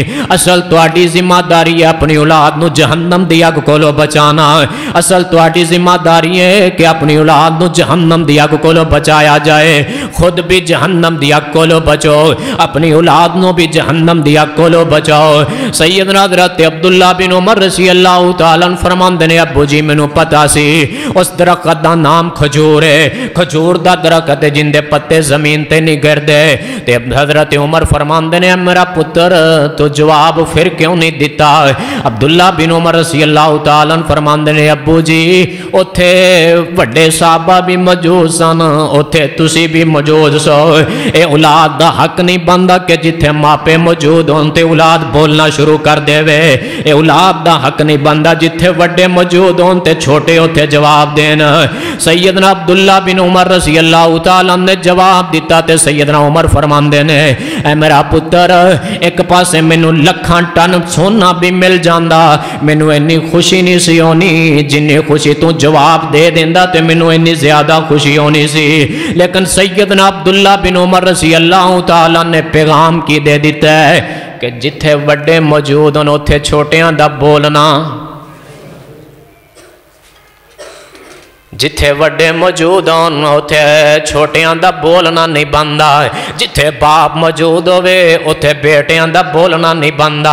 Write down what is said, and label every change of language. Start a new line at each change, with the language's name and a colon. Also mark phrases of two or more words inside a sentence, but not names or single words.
Punjabi: اصل تہاڈی ذمہ داری ہے اپنی اولاد نوں جہنم دی اگ کولوں بچانا. اصل تہاڈی ذمہ داری ہے کہ اپنی اولاد نوں جہنم دی اگ کولوں بچایا جائے. خود وی جہنم دی اگ کولوں بچو، اپنی اولاد نوں وی جہنم دی اگ کولوں بچاؤ. سیدنا حضرت عبداللہ بن عمر
Arabic: رضي الله تعالى
Punjabi: فرماندے نے، ابو جی مینوں پتا سی اس درخت دا نام کھجور ہے، کھجور دا درخت ہے جہدے پتے زمین تے نہیں گردے. تے حضرت عمر فرماندے نے، میرا پتر تو جواب فیر کیوں نہیں دتا? عبداللہ بن عمر
Arabic: رضي الله تعالى
Punjabi: فرماندے نے، ابو جی اوتھے وڈے صحابہ وی موجود سن، اوتھے تسیں وی موجود سو. اے اولاد دا حق نہیں بن دا کہ جتھے ماپے موجود ہون تے اولاد بولنا شروع کر دیوے. اے اولاد دا حق نہیں بن دا جتھے وڈے موجود ہون تے چھوٹے اوتھے جواب دین. سیدنا عبداللہ بن عمر
Arabic: رضي الله تعالى
Punjabi: نے جواب دتا تے سیدنا عمر فرماندے نے، اے میرا پتر اک پاسے مینوں لکھاں ٹن سونا وی مل جاندا، مینوں اِنی خوشی نہیں سی ہونی جنی خوشی تو جواب دے دیندا تے مینوں اِنی زیادہ خوشی ہونی سی. لیکن سیدنا عبداللہ بن عمر
Arabic: رضي الله تعالى
Punjabi: نے پیغام کی دے دتا ہے کہ جتھے وڈے موجود ہون اوتھے چھوٹیاں دا بولنا، جتھے وڈے موجود ہون اوتھے چھوٹیاں دا بولنا نہیں بن دا. جتھے باپ موجود ہووے اوتھے بیٹیاں دا بولنا نہیں بن دا.